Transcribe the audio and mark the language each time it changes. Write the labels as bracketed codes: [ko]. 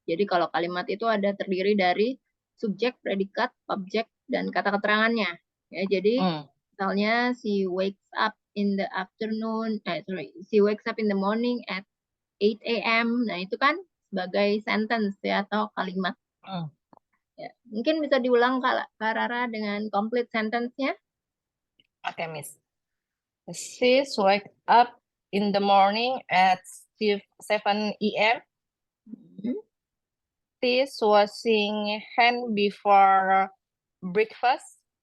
[id] Jadi kalau kalimat itu ada terdiri dari subjek, predikat, objek, dan kata keterangannya. Ya, jadi Hmm. misalnya [en] she wakes up in the afternoon, she wakes up in the morning at 8 a.m. [id] Nah, itu kan sebagai sentence ya atau kalimat. Hmm. Ya. Mungkin bisa diulang Kak Rara dengan complete sentence-nya. [en] Okay, Miss. She's wake up in the morning at 7 a.m. Hmm, She's washing hand before breakfast.